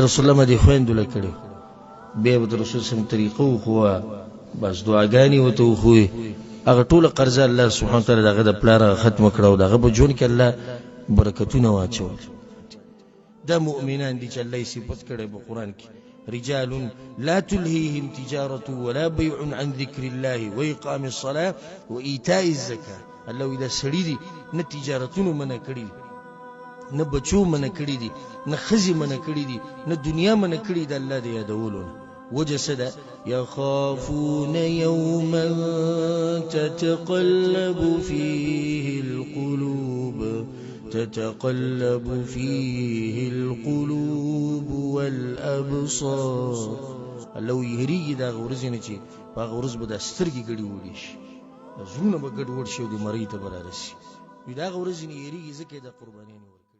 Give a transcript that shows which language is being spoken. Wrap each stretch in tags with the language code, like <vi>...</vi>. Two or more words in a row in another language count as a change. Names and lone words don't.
<ps>رسول الله ما دې خویندو له کړې. بیا به د رسول</ps> <ar>صلی الله علیه وسلم</ar> <ps>طریقه وښوه، بس دعاګانې ورته وښوې. هغه ټوله قرضه الله</ps> <ar>سبحانه وتعالی</ar> <ps>د هغه د پلار ختمه کړه او د هغه په ژوند کې الله برکتونه واچول. دا مؤمنان دي چې الله یې صفت کړی په قرآن کې،</ps> <ar>رجال لا تلهيهم تجارة ولا بيع عن ذكر الله وإقام الصلاة وإيتاء الزكاة.</ar> <ps>الله إذا سړي دي نه تجارتونو منع کړي دي، نه بچو منع کړي دي، نه ښځې منع کړي دي، نه دنیا منع کړي د الله د یادولو نه. وجه څه ده؟</ps> <ar>يخافون يوما تتقلب فيه القلوب والأبصار.</ar> <ps>الله یریږي د هغه ورځې نه چې په هغه ورځ به دا سترګې ګډې وړي شي، زړونه به ګډوډ شي او د مرۍ ته به رارسي. د هغه ورځې نه یریږي ځکه یې د قربانیانې</ps>